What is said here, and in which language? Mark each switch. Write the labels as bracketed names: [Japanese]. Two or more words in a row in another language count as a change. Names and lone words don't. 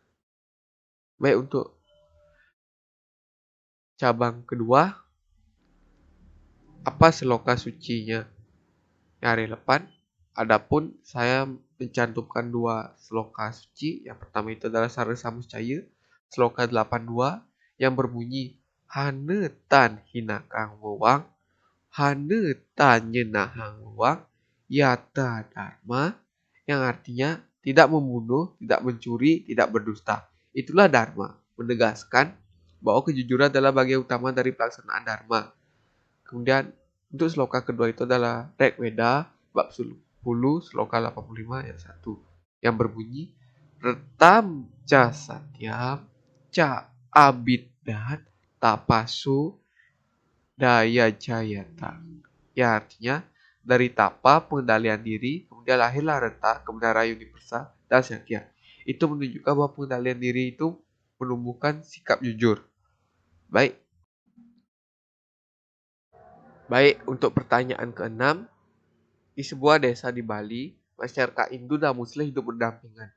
[Indonesian] Baik, untuk cabang kedua, apa seloka sucinya yang relevan? Adapun saya mencantumkan dua seloka suci. Yang pertama itu adalah Sarasa Muscaya, seloka 82 yang berbunyi [Kawi] Hanetan hinakang wewang, hanetan nyenahang wewang, yata dharma, [Indonesian] yang artinya tidak membunuh, tidak mencuri, tidak berdusta. Itulah dharma, menegaskan bahwa kejujuran adalah bagian utama dari pelaksanaan dharma. Kemudian untuk sloka kedua itu adalah Rig Veda bab 10 sloka 85 ayat 1 yang berbunyi [Sanskrit] Retam ca satyam ca abiddat tapasu daya jayata. [Indonesian] Ya artinya dari tapa pengendalian diri kemudian lahirlah reta kebenaran universal dan satya. Itu menunjukkan bahwa pengendalian diri itu menumbuhkan sikap jujur. Baik, untuk pertanyaan keenam, di sebuah desa di Bali, masyarakat Hindu dan Muslim hidup berdampingan.